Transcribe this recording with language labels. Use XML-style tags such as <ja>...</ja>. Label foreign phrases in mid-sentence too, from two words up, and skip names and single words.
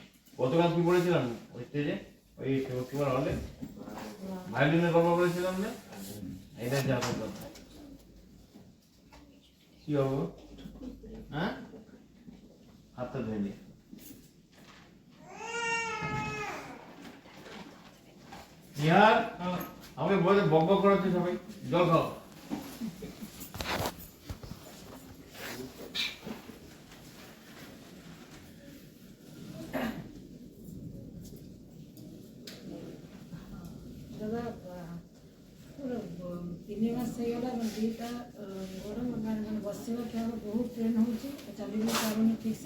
<bn>গতকাল কি বলেছিলাম ওই স্টেজে, ওই শিবকুমার হলে ভায়োলিনের গল্প বলেছিলাম না, এটা হচ্ছে আসল কথা। কি হবো? হ্যাঁ, হাতটা ধুয়ে নি। ইয়ার আমাকে বলে বক করাচ্ছে সবাই, জল খাও।</bn> <or>ଦାଦା 3 ମାସ ହେଇଗଲା, ଦୁଇଟା ଗୋଡ଼ ମାନେ ବସିବା ଖେଳ ବହୁତ ପେନ୍ ହେଉଛି, ଚାଲି ବି ପାରୁନି ଠିକ୍ସେ।</or>